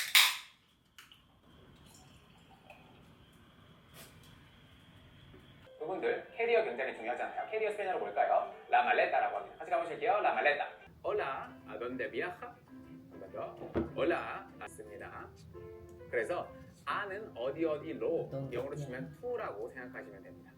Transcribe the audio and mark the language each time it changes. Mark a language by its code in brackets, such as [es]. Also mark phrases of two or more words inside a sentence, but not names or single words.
[ko] 그분 여러분들 캐리어 굉장히 중요하잖아요. 캐리어 스페인어로 뭘까요? [es] La maleta [ko] 라고 합니다. 같이 가보실게요. [es] La maleta. Hola, ¿a dónde viaja? [ko] 한번 더. Hola, 맞습니다. 그래서 아는 어디로 영어로 치면 to라고 생각하시면 됩니다.